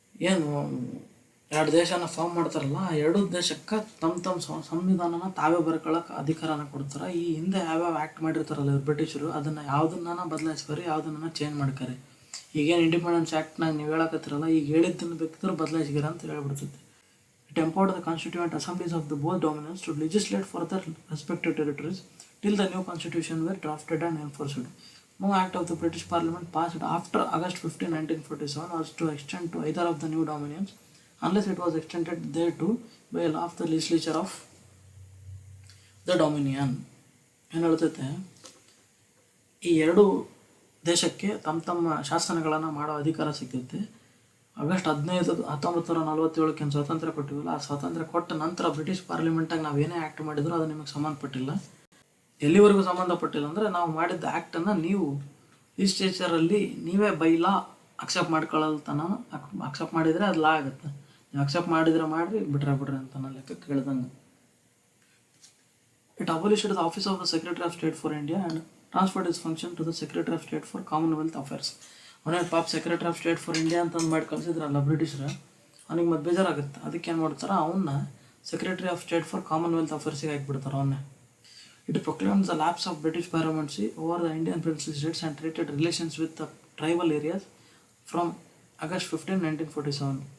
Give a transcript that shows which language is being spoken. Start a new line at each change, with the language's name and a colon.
Kannada: ಏನು 2 ದೇಶನ ಫಾರ್ಮ್ ಮಾಡ್ತಾರಲ್ಲ, 2 ದೇಶಕ್ಕೆ ತಮ್ಮ ಸಂವಿಧಾನನ ತಾವೇ ಬರ್ಕೊಳ್ಳೋಕೆ ಅಧಿಕಾರನ ಕೊಡ್ತಾರೆ. ಈ ಹಿಂದೆ ಯಾವ್ಯಾವ ಆ್ಯಕ್ಟ್ ಮಾಡಿರ್ತಾರಲ್ಲ ಬ್ರಿಟಿಷರು, ಅದನ್ನು ಯಾವುದನ್ನ ಬದಲಾಯಿಸ್ಕರಿ, ಯಾವುದನ್ನ ಚೇಂಜ್ ಮಾಡ್ಕರಿ. ಈಗೇನು ಇಂಡಿಪೆಂಡೆನ್ಸ್ ಆ್ಯಕ್ಟ್ನಾಗ ನೀವು ಹೇಳಕತ್ತಿರಲ್ಲ, ಈಗ ಹೇಳಿದ್ದನ್ನು ಬೇಕಿದ್ರೆ ಬದಲಾಯಿಸಿರ ಅಂತ ಹೇಳ್ಬಿಡ್ತೈತಿ.
English: It empowered the constituent assemblies of the both dominions to legislate for their respective territories till the new constitution were drafted and enforced. No act of the British Parliament passed after August 15, 1947 was to extend to either of the new dominions unless it was extended thereto by a law of the legislature of the dominion.
Kannada: ಏನು ಹೇಳ್ತೈತೆ, ಈ ಎರಡು ದೇಶಕ್ಕೆ ತಮ್ಮ ತಮ್ಮ ಶಾಸನಗಳನ್ನು ಮಾಡೋ ಅಧಿಕಾರ ಸಿಗ್ತೈತೆ. August 15, 1947 ಏನು ಸ್ವಾತಂತ್ರ್ಯ ಕೊಟ್ಟಿವಲ್ಲ, ಆ ಸ್ವಾತಂತ್ರ್ಯ ಕೊಟ್ಟ ನಂತರ ಬ್ರಿಟಿಷ್ ಪಾರ್ಲಿಮೆಂಟಾಗಿ ನಾವು ಏನೇ ಆ್ಯಕ್ಟ್ ಮಾಡಿದ್ರು ಅದು ನಿಮಗೆ ಸಂಬಂಧಪಟ್ಟಿಲ್ಲ. ಎಲ್ಲಿವರೆಗೂ ಸಂಬಂಧಪಟ್ಟಿಲ್ಲ ಅಂದರೆ, ನಾವು ಮಾಡಿದ್ದ ಆ್ಯಕ್ಟನ್ನು ನೀವು ಲೆಜಿಸ್ಲೇಚರಲ್ಲಿ ನೀವೇ ಬೈ ಲಾ ಅಕ್ಸೆಪ್ಟ್ ಮಾಡ್ಕೊಳ್ಳಲ್ತನ ಅಕ್ಸೆಪ್ಟ್ ಮಾಡಿದರೆ ಅದು ಲಾ ಆಗುತ್ತೆ. ನೀವು ಅಕ್ಸೆಪ್ಟ್ ಮಾಡಿದರೆ ಮಾಡಿರಿ, ಬಿಡ್ರಿ ಅಂತ ನಾನು ಲೆಕ್ಕ ಕೇಳ್ದಂಗೆ.
English: It abolished the office of the Secretary of State for India and transferred its function to the Secretary of State for Commonwealth Affairs.
Kannada: ಅವನೇ ಪಾಪ secretary of state for India ಅಂತಂದು ಮಾಡಿ ಕಳಿಸಿದ್ರಲ್ಲ ಬ್ರಿಟಿಷರು, ಅವನಿಗೆ ಮತ್ತೆ ಬೇಜಾರಾಗುತ್ತೆ. ಅದಕ್ಕೆ ಏನು ಮಾಡ್ತಾರೆ, ಅವನ್ನ secretary of state for Commonwealth ಅಫೇರ್ಸಿಗೆ ಹಾಕಿಬಿಡ್ತಾರೆ ಅವನ್ನೇ.
English: It proclaimed the lapse of British paramountcy over the Indian principal states and treated relations with the tribal areas from August 15, 1947.